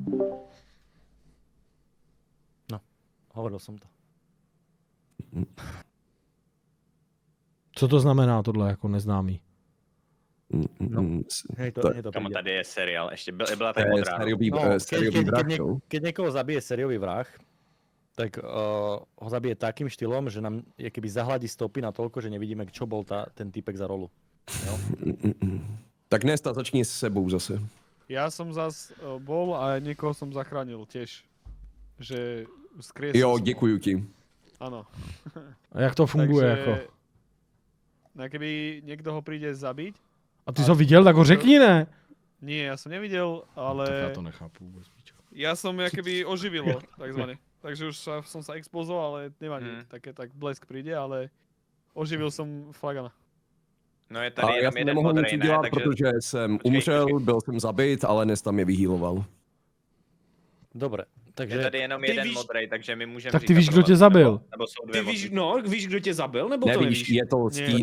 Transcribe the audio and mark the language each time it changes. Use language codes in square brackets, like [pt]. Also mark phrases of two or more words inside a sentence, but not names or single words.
[sk] Hovoril som to. [cs] Co to znamená tohle jako neznámý? [sk] Hej, to Kamo, príde. [cs] tady je seriál, ještě byla To tady je modrá. [sk] sériový vrah, no. Keď niekoho zabije sériový vrah, tak ho zabije takým štýlom, že nám je keby zahladí stopy na toľko, že nevidíme, čo bol ten typek za rolu. [cs] Jo? Tak Nesta, začni s sebou zase. [sk] Ja som zas bol a niekoho som zachránil tiež. Že skriesil [cs] Jo, [sk] som ho. [cs] děkuju ti. [sk] Áno. [cs] A jak to funguje jako? [sk] No keby niekto ho príde zabiť. [cs] A ty jsi ho viděl, tak ho řekni, ne? [sk] Nie, ja som nevidel, ale... [cs] Tak já to nechápu vůbec, pičo. [sk] Ja som keby oživilo, takzvané. Takže už som sa expozoval, ale nevadí. Také tak blesk príde, ale oživil som Flagana. [cs] No je A tady já jenom jsem jeden nemohl modrý, nic ne? udělat, Takže... protože jsem umřel, byl jsem zabit, ale Nesta mě vyhýloval. [sk] Dobre, [cs] Je [sk] takže... [cs] tady jenom Ty jeden víš- modrý, takže my můžeme Tak ty říkat víš, kdo tohle, tě zabil. Nebo jsou Ty dvě víš, modrý. no, víš, kdo tě zabil, nebo to Nevíš, nevíš? je to Ne, stín, je